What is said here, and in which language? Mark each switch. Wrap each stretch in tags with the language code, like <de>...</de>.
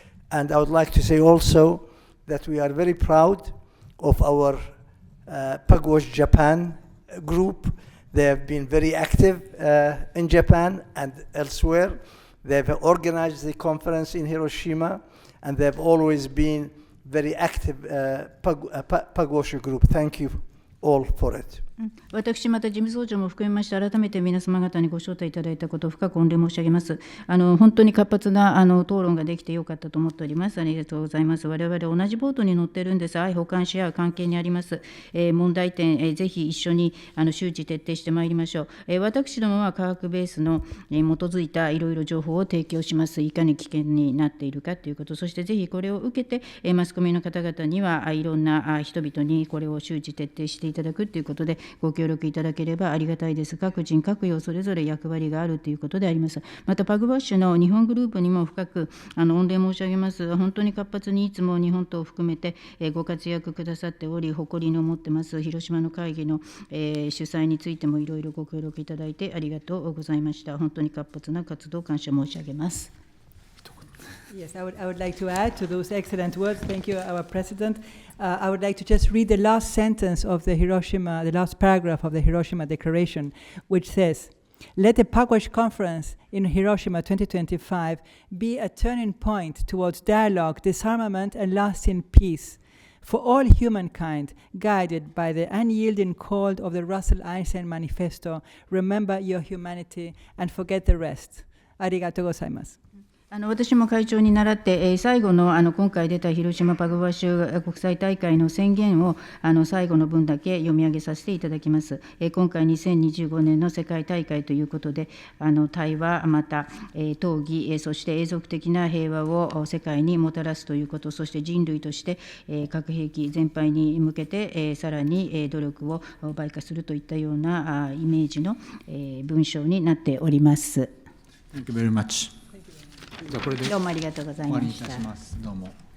<en>And I would like to say also that we are very proud of our Pugwash Japan group. They have been very active in Japan and elsewhere. They have organized the conference in Hiroshima, and they have always been very active Pugwash group. Thank you all for it.</en> <ja>私また事務総長も含めまして改めて皆様方にご招待いただいたことを深く御礼申し上げます。本当に活発な討論ができてよかったと思っております。ありがとうございます。我々同じボートに乗ってるんです。相補完し合う関係にあります。問題点、ぜひ一緒に周知徹底してまいりましょう。私どもは科学ベースの基づいたいろいろ情報を提供します。いかに危険になっているかということ、そしてぜひこれを受けてマスコミの方々にはいろんな人々にこれを周知徹底していただくということでご協力いただければありがたいです。各人各様それぞれ役割があるということであります。またパグワッシュの日本グループにも深く御礼申し上げます。本当に活発にいつも日本とを含めてご活躍くださっており、誇りに思ってます。広島の会議の主催についてもいろいろご協力いただいてありがとうございました。本当に活発な活動感謝申し上げます。</ja> <en>Yes, I would like to add to those excellent words. Thank you, our President. I would like to just read the last sentence of the last paragraph of the Hiroshima Declaration, which says, "Let the Pugwash Conference in Hiroshima 2025 be a turning point towards dialogue, disarmament, and lasting peace for all humankind, guided by the unyielding call of the Russell Einstein Manifesto. Remember your humanity and forget the rest."</en> <ja>ありがとうございます。私も会長に倣って、最後の今回出た広島パグワッシュ国際大会の宣言を最後の分だけ読み上げさせていただきます。今回2025年の世界大会ということで、対話、また討議、そして永続的な平和を世界にもたらすということ、そして人類として核兵器全廃に向けてさらに努力を倍化するといったようなイメージの文章になっております。</ja> <en>Thank you very much.</en> <ja>じゃあこれでどうもありがとうございました。終わりにいたします。どうも。</ja>